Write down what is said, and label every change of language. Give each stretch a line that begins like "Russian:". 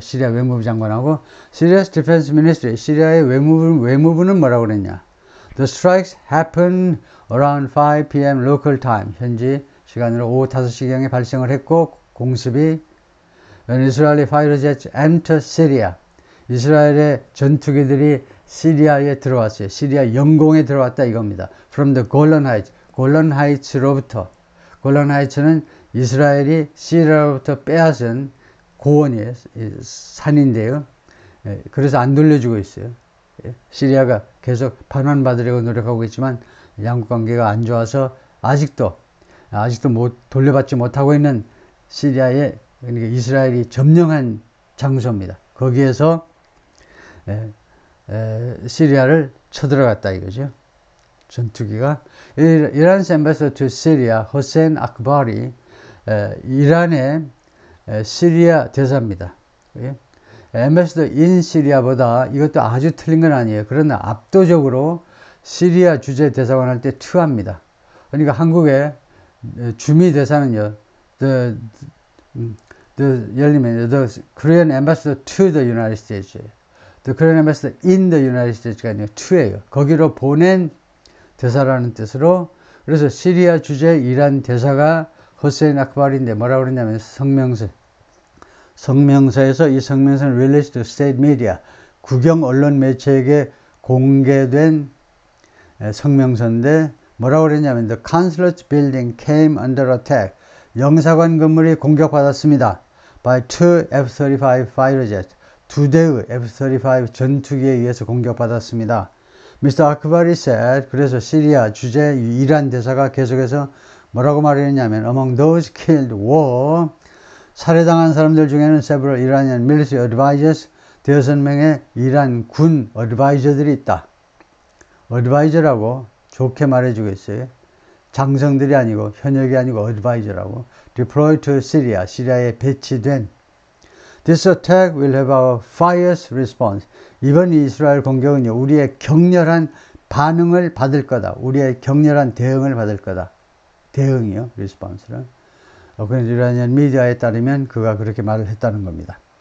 Korean: 시리아 외무부 장관하고
English: Syria's Defense Ministry,
Korean: 시리아의 외무부는 뭐라고 그랬냐?
English: The strikes happened around 5 p.m. local time.
Korean: 현지 시간으로 오후 5시경에 발생을 했고 공습이
English: When Israeli fighter jets enter Syria.
Korean: 이스라엘의 전투기들이 시리아에 들어왔어요. 시리아 영공에 들어왔다 이겁니다.
English: From the Golan Heights.
Korean: 골란 하이츠로부터. 골란 하이츠는 이스라엘이 시리아로부터 빼앗은 고원이에요. 산인데요. 그래서 안 돌려주고 있어요. 시리아가 계속 반환받으려고 노력하고 있지만 양국 관계가 안 좋아서 아직도 돌려받지 못하고 있는 시리아에, 그러니까 이스라엘이 점령한 장소입니다. 거기에서 시리아를 쳐들어갔다 이거죠. 전투기가. 이란's
English: ambassador to Syria,
Korean: 호세인 아크바리, 이란의 시리아 대사입니다.
English: ambassador in Syria
Korean: 보다 이것도 아주 틀린 건 아니에요. 그러나 압도적으로 시리아 주재 대사관 할 때 투합니다. 그러니까 한국의 주미 대사는요, 예를 들면
English: the Korean ambassador to the United States, the Korean ambassador in the United States
Korean: 가 아니라 to예요. 거기로 보낸 대사라는 뜻으로. 그래서 시리아 주재 이란 대사가 호세인 아크바리인데 뭐라고 그러냐면 성명서에서 이 성명서는
English: released to state media,
Korean: 국영 언론 매체에게 공개된 성명서인데 뭐라고 그랬냐면
English: the consulate building came under attack,
Korean: 영사관 건물이 공격받았습니다.
English: by two F-35 fighter jets,
Korean: 2대의 F-35 전투기에 의해서 공격받았습니다.
English: Mr.
Korean: Akbari said, 그래서 시리아 주재 이란 대사가 계속해서 뭐라고 말했냐면
English: among those killed were,
Korean: 살해당한 사람들 중에는
English: several Iranian military advisors,
Korean: 6명의 이란 군 어드바이저들이 있다. 어드바이저라고 좋게 말해주고 있어요. 장성들이 아니고 현역이 아니고 어드바이저라고.
English: deployed to Syria,
Korean: 시리아에 배치된.
English: This attack will have a fierce response.
Korean: 이번 이스라엘 공격은요, 우리의 격렬한 반응을 받을 거다. 우리의 격렬한 대응을 받을 거다. 대응이요, response를. 그래서 이란이안 미디어에 따르면 그가 그렇게 말을 했다는 겁니다.